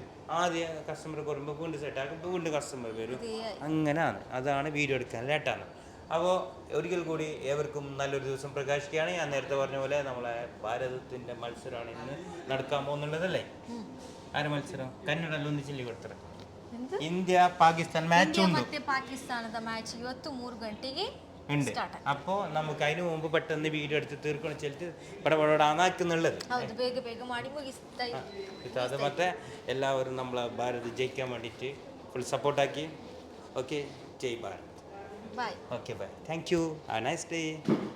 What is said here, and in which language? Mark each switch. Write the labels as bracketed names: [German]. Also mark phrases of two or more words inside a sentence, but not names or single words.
[Malayalam] ആദ്യം കസ്റ്റമർ കുറയുമ്പോൾ വീണ്ടും സെറ്റാക്കും, വീണ്ടും കസ്റ്റമർ വരും. അങ്ങനെയാണ്, അതാണ് വീഡിയോ എടുക്കാൻ ലേറ്റാണ്. അപ്പോൾ ഒരിക്കൽ കൂടി ഏവർക്കും നല്ലൊരു ദിവസം പ്രകാശിക്കുകയാണ്. ഞാൻ നേരത്തെ പറഞ്ഞ പോലെ നമ്മളെ ഭാരതത്തിൻ്റെ മത്സരമാണ് ഇന്ന് നടക്കാൻ പോകുന്നുള്ളതല്ലേ. ആര് മത്സരം? [Kannada] കന്നഡಲ್ಲಿ ಒಂದು ಚಿಲ್ಲಿ ಕೊಡ್ತಾರೆ. ಇಂಡಿಯಾ ಪಾಕಿಸ್ತಾನ ಮ್ಯಾಚ್ ಉಂಟು. ಮತ್ತೆ ಪಾಕಿಸ್ತಾನದ ಮ್ಯಾಚ್ ಇವತ್ತು 3 ಗಂಟೆಗೆ [Malayalam] ഉണ്ട്. അപ്പോൾ നമുക്ക് അതിന് മുമ്പ് പെട്ടെന്ന് വീഡിയോ എടുത്ത് തീർക്കണം ചെല്ലിട്ട് പടപടാന്നാക്കുന്നുള്ളത്. [Kannada] ಹೌದು, ಬೇಗ ಮಾಡಿ ಮುಗಿಸ್ತಾ [Malayalam] അത് ಮತ್ತೆ എല്ലാവരും നമ്മളെ ഭാരത് ജയിക്കാൻ വേണ്ടിയിട്ട് ഫുൾ സപ്പോർട്ടാക്കി. ഓക്കെ, [Hindi] जय भारत. [Malayalam] ಬಾಯ್. ഓക്കെ, [English] Bye. Thank you. Have a nice day.